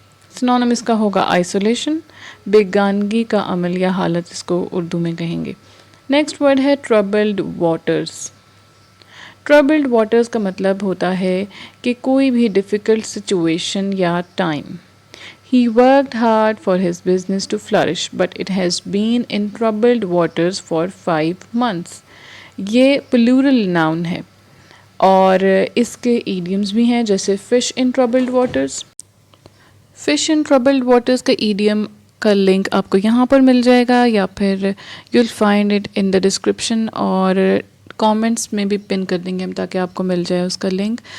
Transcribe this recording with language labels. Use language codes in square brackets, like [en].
[ur] سنونیم اس کا ہوگا آئسولیشن. بیگانگی کا عمل یا حالت اس کو اردو میں کہیں گے. نیکسٹ ورڈ ہے ٹربلڈ واٹرز. ٹربلڈ واٹرز کا مطلب ہوتا ہے کہ کوئی بھی ڈیفیکلٹ سچویشن یا time. [en] He worked hard for his business to flourish, but it has been in troubled waters for 5 months. [ur] یہ پلورل ناؤن ہے اور اس کے ایڈیمز بھی ہیں، جیسے fish in troubled waters. Fish in troubled waters کا idiom کا لنک آپ کو یہاں پر مل جائے گا، یا پھر [en] you will find it in the description, [ur] اور کامنٹس میں بھی پن کر دیں گے ہم تاکہ آپ کو مل جائے اس کا لنک.